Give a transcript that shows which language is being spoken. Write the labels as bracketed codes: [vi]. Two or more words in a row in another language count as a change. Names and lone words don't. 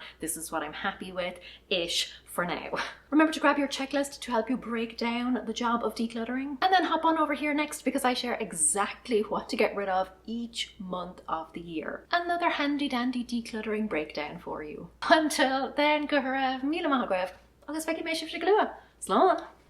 [en] This is what I'm happy with-ish for now. Remember to grab your checklist to help you break down the job of decluttering. And then hop on over here next, because I share exactly what to get rid of each month of the year. Another handy dandy decluttering breakdown for you. Until then, [ga] go raibh, míle maith agaibh, agus feicim mé sibh de glua. Slán!